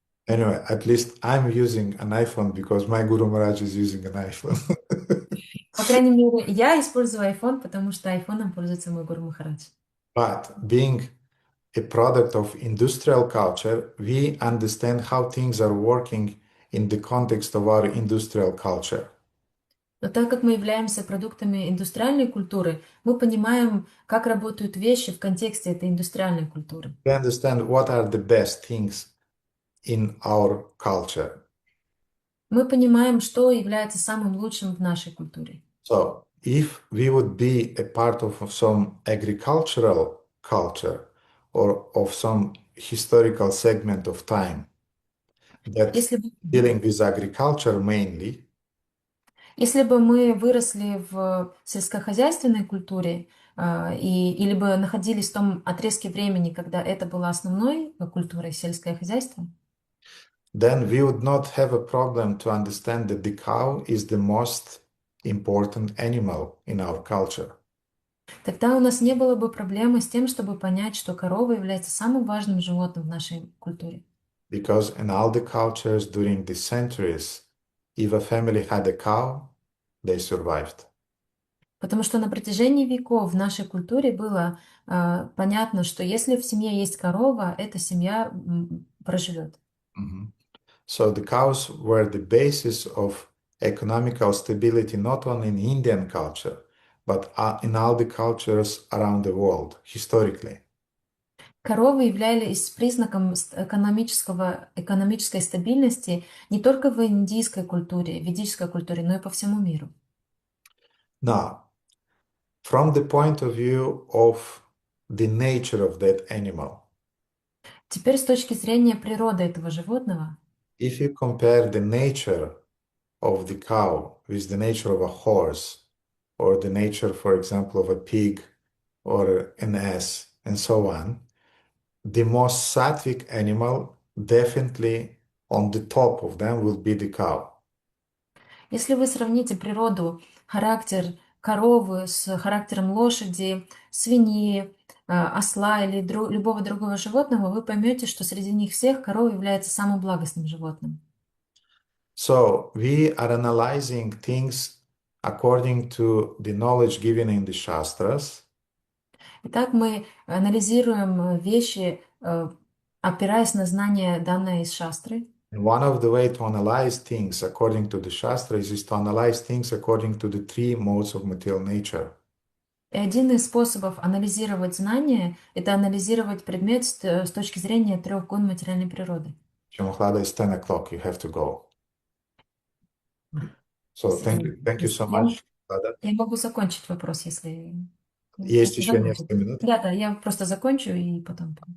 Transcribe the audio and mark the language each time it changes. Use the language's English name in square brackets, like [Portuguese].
[English] Anyway, at least I'm using an iPhone because my Guru Maharaj is using an iPhone. [Russian] По крайней мере, я использую iPhone, потому что iPhone пользуется мой Гуру Махарадж. [English] But being a product of industrial culture, we understand how things are working in the context of our industrial culture. [Russian] Но так как мы являемся продуктами индустриальной культуры, мы понимаем, как работают вещи в контексте этой индустриальной культуры. [English] We understand what are the best things in our culture. [Russian] Мы понимаем, что является самым лучшим в нашей культуре. [English] So, if we would be a part of some agricultural culture or of some historical segment of time that's dealing with agriculture mainly, [Russian] Если бы мы выросли в сельскохозяйственной культуре, или бы находились в том отрезке времени, когда это была основной культурой сельское хозяйство, [English] then we would not have a problem to understand that the cow is the most important animal in our culture. [Russian] тогда у нас не было бы проблемы с тем, чтобы понять, что корова является самым важным животным в нашей культуре. [English] Because in all the cultures during the centuries, if a family had a cow, they survived. [Russian] Потому что на протяжении веков в нашей культуре было понятно, что если в семье есть корова, эта семья проживет. [English] So the cows were the basis of economical stability not only in Indian culture, but in all the cultures around the world, historically. [Russian] Коровы являлись признаком экономической стабильности не только в индийской культуре, ведической культуре, но и по всему миру. [English] Now, from the point of view of the nature of that animal, [Russian] теперь с точки зрения природы этого животного, [English] if you compare the nature of the cow with the nature of a horse, or the nature, for example, of a pig or an ass, and so on, the most sattvic animal definitely on the top of them will be the cow. [Russian] Если вы сравните природу, характер коровы с характером лошади, свиньи, осла или любого другого животного, вы поймете, что среди них всех корова является самым благостным животным. [English] So we are analyzing things according to the knowledge given in the Shastras. [Russian] Итак, мы анализируем вещи, опираясь на знания, данные из шастры. [English] And one of the way to analyze things according to the Shastras is to analyze things according to the three modes of material nature. [Russian] И один из способов анализировать знания – это анализировать предмет с точки зрения трех гун материальной природы. [English] Shamaklada, it's 10 o'clock, you have to go. So thank you so much. [Russian] Я могу закончить вопрос, если... Есть еще несколько минут? Да, я просто закончу и потом...